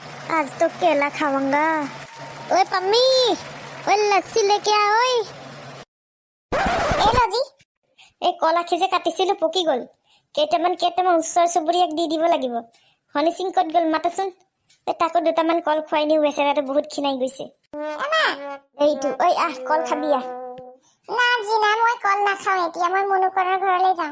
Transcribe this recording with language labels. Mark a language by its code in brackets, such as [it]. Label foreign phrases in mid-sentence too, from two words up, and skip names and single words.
[hi] आज तो केला खाऊंगा। ओए पम्मी, ओए लस्सी लेके आ ओए। ए लजी, [as] এই কলা খিজে কাটিছিলো পকি গল। কেইটামান ওচৰ চুবুৰীয়াক দি দিব লাগিব। হনি সিং কত গল মাতাচোন। তাকো দুটামান কল খুৱাই নিও, বেচেৰাটো বহুত খিনাই গৈছে। এইটো ঐ আহ কল খাবি আহ। না জিনা মই কল নাখাওঁ, এতিয়া মই মুনুকনৰ ঘৰলৈ যাওঁ।